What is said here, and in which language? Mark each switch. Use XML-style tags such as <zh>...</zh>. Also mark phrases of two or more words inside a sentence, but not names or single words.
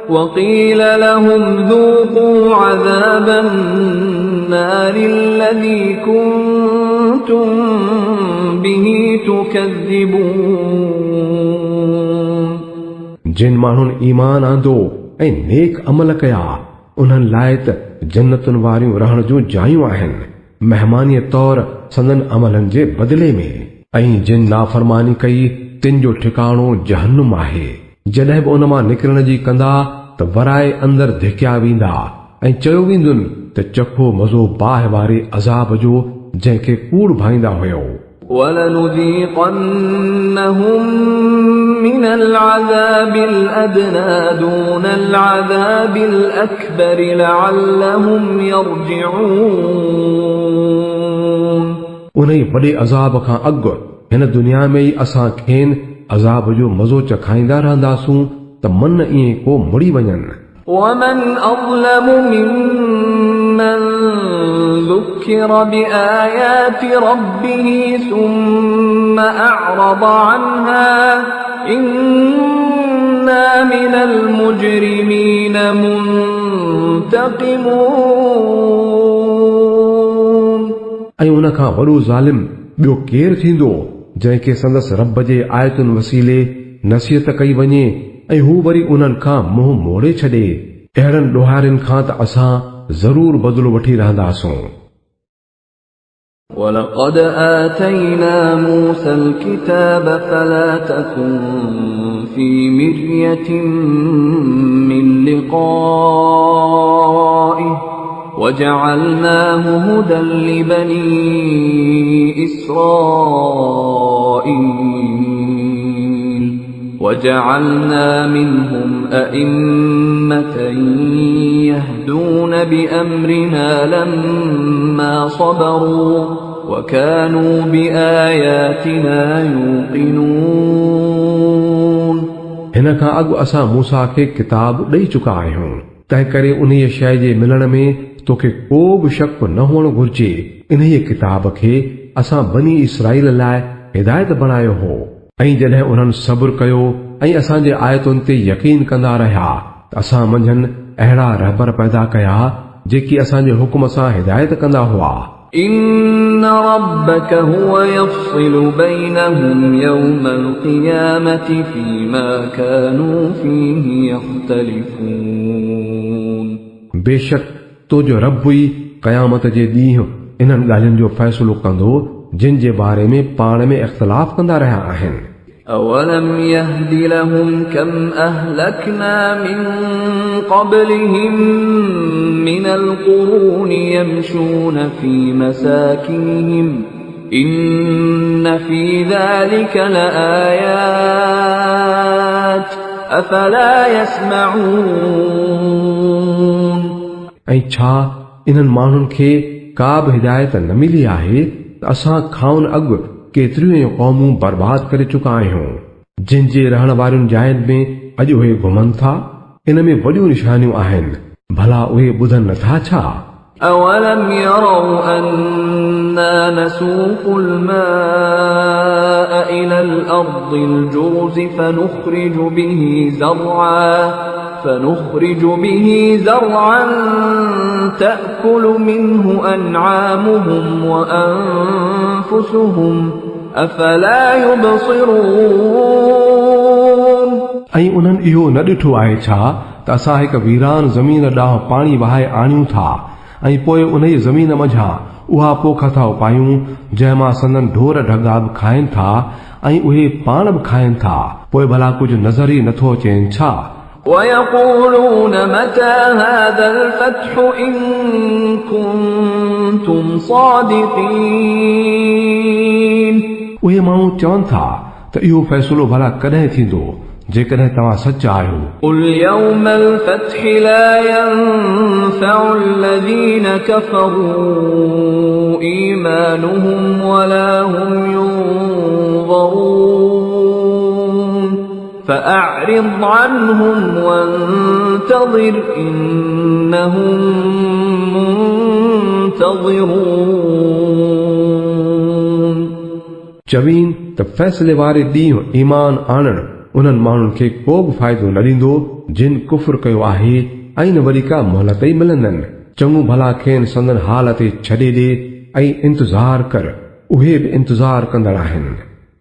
<ar>وقيل لهم ذوقوا عذاب النار الذي كنتم به تكذبون</ar> <sd>जिन माण्हुनि ईमान आंदो ऐं नेक अमल कया उन्हनि लाइ त जन्नतुनि वारियूं रहण जूं जायूं आहिनि महिमानीअ तौर संदन अमलनि जे बदिले में ऐं जिन नाफ़रमानी कई तिन जो ठिकाणो जहन्नुम आहे जॾहिं बि उन मां निकिरण जी कंदा त वराए अंदर धिकिया वेंदा ऐं चयो वेंदुनि त चखो मज़ो बाहि वारे अज़ाब जो जंहिंखे कूड़ भाईंदा हुयो</sd> <ar>ولنذيقنهم من العذاب الأدنى دون العذاب الأكبر لعلهم يرجعون</ar> <sd>उन्हें वॾे अज़ाब खां अॻु हिन दुनिया में ई असां खेनि अज़ाब जो मज़ो चखाईंदा रहंदासूं त मन ईअं को मुड़ी वञनि</sd> <ar>ومن أظلم ممن ذكر بآيات ربه ثم أعرض عنها إنا من المجرمين منتقمون</ar> <sd>ऐं उन खां वॾो ज़ालिम ॿियो केरु थींदो जंहिंखे संदसि रब जे आयतुनि वसीले नसीहत कई वञे ऐं हू वरी उन्हनि खां मुंहुं मोड़े छॾे अहिड़नि ॾोहारियुनि खां त असां ज़रूर बदिलो वठी रहंदासूं</sd> <ar>ولقد آتينا موسى الكتاب فلا تكن في مرية من لقائه وجعلناه هدى لبني إسرائيل وجعلنا منهم أئمة يهدون بأمرنا لما صبروا وكانوا بآياتنا يوقنون</ar> <sd>हिन खां अॻु असां मूसा खे किताब ॾेई चुका आहियूं तंहिं करे उन शइ जे मिलण में तोखे को बि शक न हुअणु घुर्जे इन किताब खे असां बनी इसराईल लाइ हिदायत बणायो हो ऐं जॾहिं उन्हनि सब्र कयो ऐं असांजे आयतुनि ते यकीन कंदा रहिया त असां मंझंदि अहिड़ा रहबर पैदा कया जेकी असांजे हुकुम सां हिदायत कंदा हुआ</sd> <ar>إن ربك هو يفصل بينهم يوم القيامة فيما كانوا فيه يختلفون</ar> <sd>बेशक तो जो रब ई क़यामत जे ॾींहुं इन्हनि ॻाल्हियुनि जो फ़ैसिलो कंदो जिन जे बारे में पाण में इख़्तिलाफ़ कंदा रहिया आहिनि</sd> <ar>أولم يهد لهم كم أهلكنا من قبلهم من القرون يمشون في مساكنهم إن في ذلك لآيات أفلا يسمعون</ar> <sd>ऐं छा इन्हनि माण्हुनि खे का बि हिदायत न मिली आहे त असां खाउन अॻु केतिरियूं क़ौमूं बर्बाद करे चुका आहियूं जिन जे रहण वारियुनि जायुनि में अॼु उहे घुमनि था इन में वॾियूं निशानियूं आहिनि भला उहे ॿुधनि नथा छा</sd> <ar>أولم يروا أنا نسوق الماء إلى الأرض الجرز فنخرج به زرعا تأكل منه أنعامهم وأنفسهم أفلا يبصرون</ar> <sd>ऐं उन्हनि इहो न ॾिठो आहे छा त असां हिकु वीरान ज़मीन ॾांहुं पाणी वहाए आणियूं था ऐं पोइ उन जी ज़मीन मंझां उहा पोख था उपायूं जंहिं मां संदन ढोर ढगा बि खाइनि था ऐं उहे पाण बि खाइनि था पोइ भला कुझु नज़र ई नथो अचेनि छा</sd> <ar>ويقولون متى هذا الفتح إن كنتم صادقين</ar> <sd>उहे माण्हू चवनि था त इहो फ़ैसिलो भला कॾहिं थींदो जेकॾहिं तव्हां सच आहियो</sd> <ar>قل يوم الفتح لا ينفع الذين كفروا إيمانهم ولا هم ينظرون فأعرض عنهم وانتظر إنهم منتظرون</ar> <sd>चवीन त फ़ैसिले वारे ॾींहुं ईमान आणणु उन्हनि माण्हुनि खे को बि फ़ाइदो न ॾींदो जिन कुफ्र कयो आहे ऐं न वरी का मोहलत ई मिलंदनि। चङो भला खेनि संदन हाल ते छॾे ॾे ऐं इंतज़ार कर, उहे बि इंतज़ार कंदड़ आहिनि।</sd>